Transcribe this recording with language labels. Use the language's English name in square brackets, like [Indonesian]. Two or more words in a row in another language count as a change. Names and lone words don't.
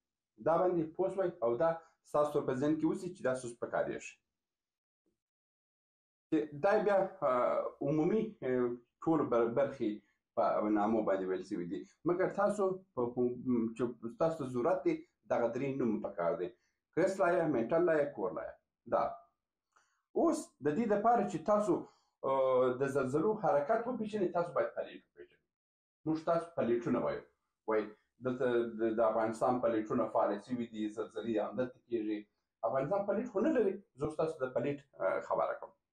[Pashto] دا باندې پوه شوئ او دا ستاسو په ذهن کې اوسي چې دا څه په کارېږي. دا بیا عمومي ټولو برخې په نامو باندې ویل شوي دي، مګر تاسو چې ستاسو ضرورت دی دغه 3 نوم پکار دی: کرست لایه، منټل لایه، کور لایه. دا اوس د دې دپاره چې تاسو د زلزلو حرکت وپېژنئ تاسو باید پلیټ وپېژنئ. موږ تاسو پلیټونه وایو، وایي دلته د افغانستان پلیټونه فعاله شوي دي، زلزلې همدلته کېږي. افغانستان پلیټ خو نه لري، زه اوس تاسو د پلیټ خبره کوم.